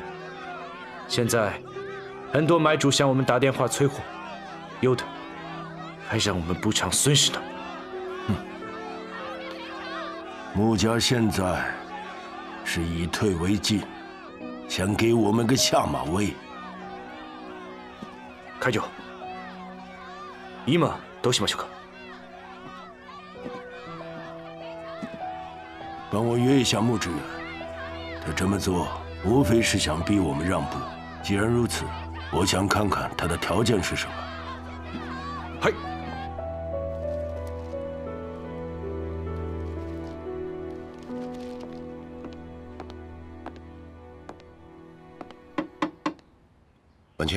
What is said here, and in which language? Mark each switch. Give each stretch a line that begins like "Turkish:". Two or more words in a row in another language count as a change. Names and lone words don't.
Chinese: 现在很多买主向我们打电话催货，有的还让我们补偿损失呢。木家现在是以退为进，想给我们个下马威。
Japanese: 会長、今どうしましょうか？
Chinese: 帮我约一下穆志远，他这么做无非是想逼我们让步。既然如此，我想看看他的条件是什么。
Japanese: はい。
Chinese: 婉清，